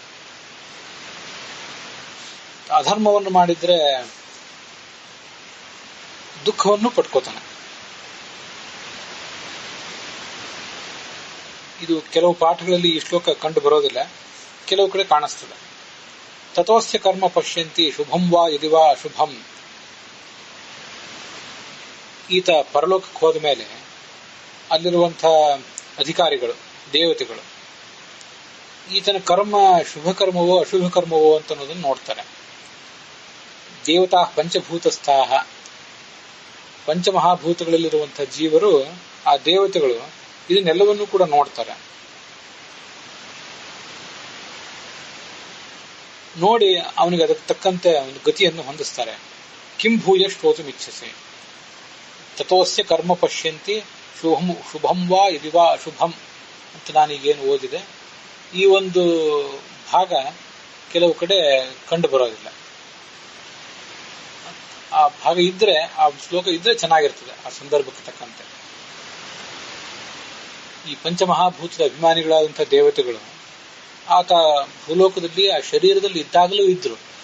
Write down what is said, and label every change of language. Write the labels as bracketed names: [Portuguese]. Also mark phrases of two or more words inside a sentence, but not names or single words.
[Kannada] ಅಧರ್ಮವನ್ನು ಮಾಡಿದ್ರೆ ದುಃಖವನ್ನು ಪಡ್ಕೋತಾನೆ. ಇದು ಕೆಲವು ಪಾಠಗಳಲ್ಲಿ ಈ ಶ್ಲೋಕ ಕಂಡು ಬರೋದಿಲ್ಲ, ಕೆಲವು ಕಡೆ ಕಾಣಿಸ್ತದೆ. [Sanskrit] ತಥೋಸ್ಯ ಕರ್ಮ ಪಶ್ಯಂತಿ ಶುಭಂ ವಾ ಯದಿವಾ ಅಶುಭಂ. [Kannada] ಈತ ಪರಲೋಕಕ್ಕೆ ಹೋದ ಮೇಲೆ ಅಲ್ಲಿರುವಂತಹ ಅಧಿಕಾರಿಗಳು, ದೇವತೆಗಳು ಈತನ ಕರ್ಮ ಶುಭ ಕರ್ಮವೋ ಅಶುಭ ಕರ್ಮವೋ ಅಂತ ಅನ್ನೋದನ್ನು ನೋಡ್ತಾರೆ. [Sanskrit] ದೇವತಾ ಪಂಚಭೂತಸ್ಥಾಹ, [Kannada] ಪಂಚಮಹಾಭೂತಗಳಲ್ಲಿರುವಂತಹ ಜೀವರು, ಆ ದೇವತೆಗಳು ಇದನ್ನೆಲ್ಲವನ್ನೂ ಕೂಡ ನೋಡ್ತಾರೆ. ನೋಡಿ ಅವನಿಗೆ ಅದಕ್ಕೆ ತಕ್ಕಂತೆ ಒಂದು ಗತಿಯನ್ನು ಹೊಂದಿಸ್ತಾರೆ. [Sanskrit] ಕಿಂ ಭೂಯ ಶ್ರೋತುಂ ಇಚ್ಛಸೆ ತಥೋಸ್ಯ ಕರ್ಮ ಪಶ್ಯಂತಿ ಶುಭಂ ವಾ ಯದಿವಾ ಅಶುಭಂ [Kannada] ಅಂತ ನಾನೀಗೇನು ಓದಿದೆ, ಈ ಒಂದು ಭಾಗ ಕೆಲವು ಕಡೆ ಕಂಡು ಬರೋದಿಲ್ಲ. ಆ ಭಾಗ ಇದ್ರೆ, ಆ ಶ್ಲೋಕ ಇದ್ರೆ ಚೆನ್ನಾಗಿರ್ತದೆ ಆ ಸಂದರ್ಭಕ್ಕೆ ತಕ್ಕಂತೆ. ಈ ಪಂಚಮಹಾಭೂತದ ಅಭಿಮಾನಿಗಳಾದಂತಹ ದೇವತೆಗಳು ಆತ ಭೂಲೋಕದಲ್ಲಿ ಆ ಶರೀರದಲ್ಲಿ ಇದ್ದಾಗಲೂ ಇದ್ರು.